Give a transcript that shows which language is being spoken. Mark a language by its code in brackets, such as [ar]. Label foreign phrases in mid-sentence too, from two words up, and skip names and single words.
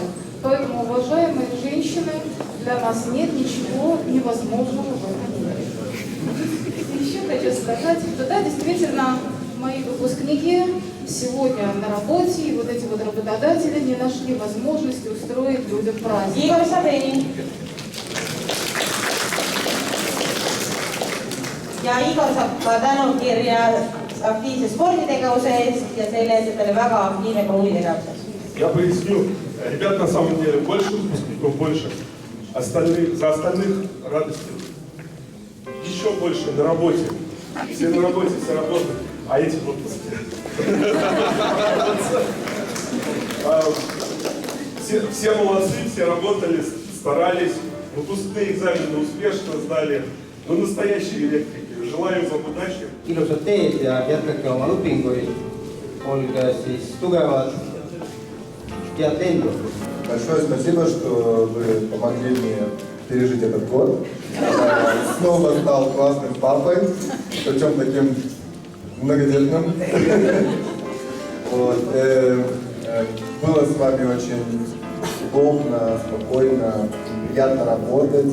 [ru] Поэтому, уважаемые женщины, для нас нет ничего невозможного в этом мире. И еще хочу сказать, что да, действительно, мои выпускники сегодня на работе, и вот эти вот работодатели не нашли возможности устроить людям праздник. [et] Igor Sabeni. Ja Igor saab ka tänukirja aktiivse sporditegevuse eest ja selle eest, et ta oli väga aktiivne ka huvitegevuses. [ru] Я поясню. Ребят, на самом деле, больше выпускников, больше. За остальных радости еще больше на работе. Все на работе, все работают, а эти в отпуске. Все молодцы, все работали, старались. Выпускные экзамены успешно сдали. Ну, настоящие электрики. Желаю вам удачи. [et] Ilusat teed ja jätkake oma õpinguid. Olge siis tugevad. Head lendu. [ru] Большое спасибо, что вы помогли мне пережить этот год. Снова стал классным папой, причем таким многодетным. Вот. Было с вами очень удобно, спокойно, приятно работать.